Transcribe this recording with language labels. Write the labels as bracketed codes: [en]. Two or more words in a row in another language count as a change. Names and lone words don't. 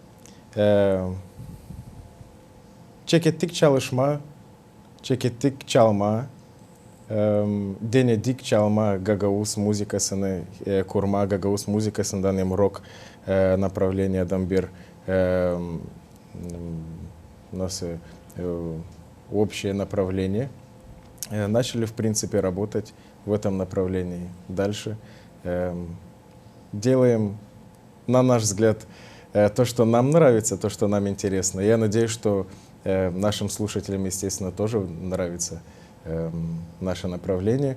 [gag] Çekettik çalışma, çekettik çalma, denedik çalma Gagauz müzikasını kurma, Gagauz müzikasından hem rock направлениyadan bir nasıl [ru] общее направление. Начали, в принципе, работать в этом направлении дальше. Делаем, на наш взгляд, то, что нам нравится, то, что нам интересно. Я надеюсь, что нашим слушателям, естественно, тоже нравится наше направление.